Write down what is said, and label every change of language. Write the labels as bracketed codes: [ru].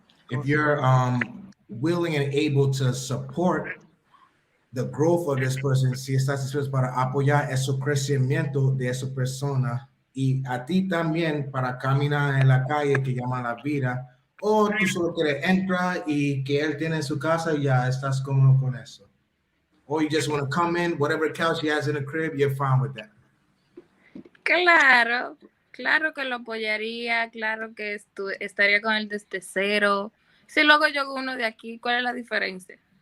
[en] If you're willing and able to support the growth of this person, [es] si estás dispuesto para apoyar ese crecimiento de esa persona y a ti también para caminar en la calle que llama la vida, o tú solo quieres entrar y que él tiene en su casa y ya estás cómodo con eso. [en] Or you just want to come in, whatever couch he has in the crib, you're fine with that. [es] Claro que lo apoyaría, claro que estaría con él desde cero. Si luego yo con uno de aquí, ¿cuál es la diferencia?